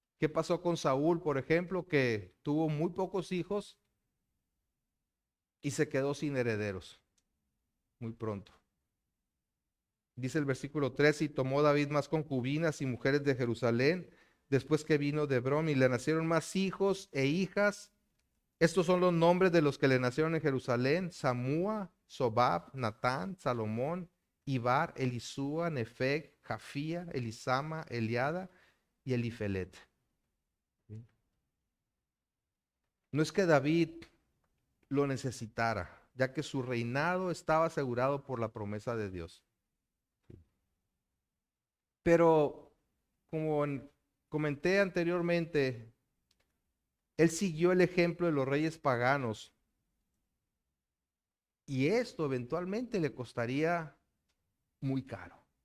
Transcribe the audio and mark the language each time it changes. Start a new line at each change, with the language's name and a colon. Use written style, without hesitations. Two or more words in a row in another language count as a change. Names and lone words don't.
Spanish: ¿Qué pasó con Saúl, por ejemplo, que tuvo muy pocos hijos y se quedó sin herederos muy pronto? Dice el versículo 3, y tomó David más concubinas y mujeres de Jerusalén, después que vino de Hebrón, y le nacieron más hijos e hijas. Estos son los nombres de los que le nacieron en Jerusalén: Samúa, Sobab, Natán, Salomón, Ibar, Elisúa, Nefeg, Jafía, Elisama, Eliada y Elifelet. No es que David lo necesitara, ya que su reinado estaba asegurado por la promesa de Dios. Pero, como comenté anteriormente, él siguió el ejemplo de los reyes paganos y esto eventualmente le costaría muy caro.